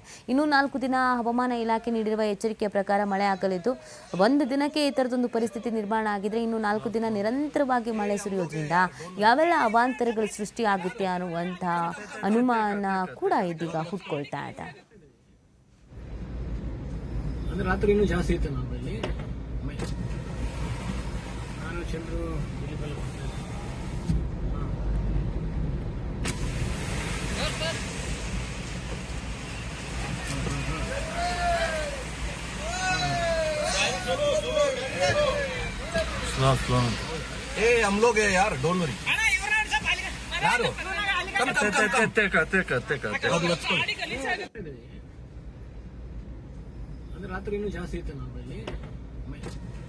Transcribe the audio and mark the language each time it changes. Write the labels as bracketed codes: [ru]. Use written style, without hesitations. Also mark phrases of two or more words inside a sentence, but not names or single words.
[kn] ಇನ್ನು 4 ದಿನ ಹವಾಮಾನ ಇಲಾಖೆ ನೀಡಿರುವ ಎಚ್ಚರಿಕೆಯ ಪ್ರಕಾರ ಮಳೆ ಆಗಲಿದ್ದು, ಒಂದು ದಿನಕ್ಕೆ ಈ ಥರದೊಂದು ಪರಿಸ್ಥಿತಿ ನಿರ್ಮಾಣ ಆಗಿದ್ರೆ ಇನ್ನು 4 ದಿನ ನಿರಂತರವಾಗಿ ಮಳೆ ಸುರಿಯೋದ್ರಿಂದ ಯಾವೆಲ್ಲ ಅವಾಂತರಗಳು ಸೃಷ್ಟಿಯಾಗುತ್ತೆ ಅನ್ನುವಂಥ ಅನುಮಾನ ಕೂಡ ಇದೀಗ ಹುಟ್ಕೊಳ್ತಾ ಇದೆ. ರಾತ್ರಿ ಇನ್ನೂ ಜಾಸ್ತಿ ಇತ್ತು ನಮ್ಮಲ್ಲಿ. ನಾನು ಚಂದ್ರು [hi] स्लो ए हम लोग है यार, [en] don't worry [hi] यार. [kn] ರಾತ್ರಿ ಇನ್ನೂ ಜಾಸ್ತಿ ಇತ್ತು ನಮ್ಮಲ್ಲಿ.